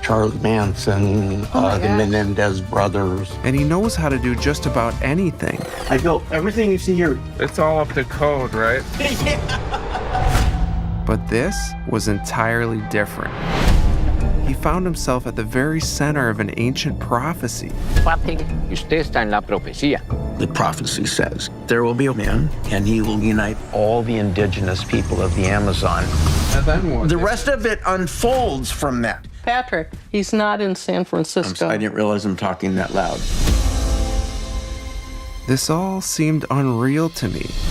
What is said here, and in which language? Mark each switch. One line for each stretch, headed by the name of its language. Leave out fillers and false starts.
English: Charles Manson, the Menendez brothers. and he knows how to do just about anything. I built everything you see here. It's all up to code, right? But this was entirely different. He found himself at the very center of an ancient prophecy.
Spanish: Y usted está en la profecía.
English: The prophecy says there will be a man, and he will unite all the indigenous people of the Amazon. And then what? The rest of it unfolds from that. Patrick, he's not in San Francisco. I didn't realize I'm talking that loud. This all seemed unreal to me.